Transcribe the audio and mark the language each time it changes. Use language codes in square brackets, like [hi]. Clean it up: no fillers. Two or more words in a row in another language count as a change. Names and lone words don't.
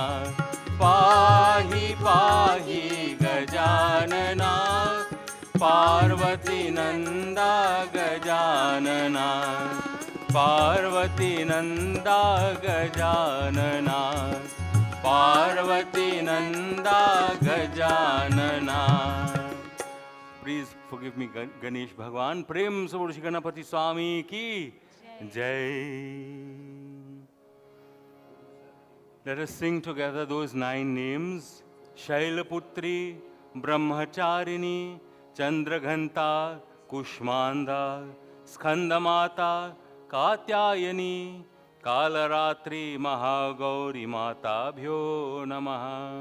[sa] पाहि पाहि गजानना पार्वती नंदा गजानना पार्वती नंदा गजानना पार्वती नंदा गजानना. [en] Please forgive me, Ganesh Bhagwan. [hi] प्रेम से बोलो श्री गणपति स्वामी की जय. [en] Let us sing together those 9 names. [sa] Shailaputri, Brahmacharini, Chandraghanta, Kushmanda, Skandamata, Katyayani, Kalaratri, Mahagauri मातृभ्यो नमः.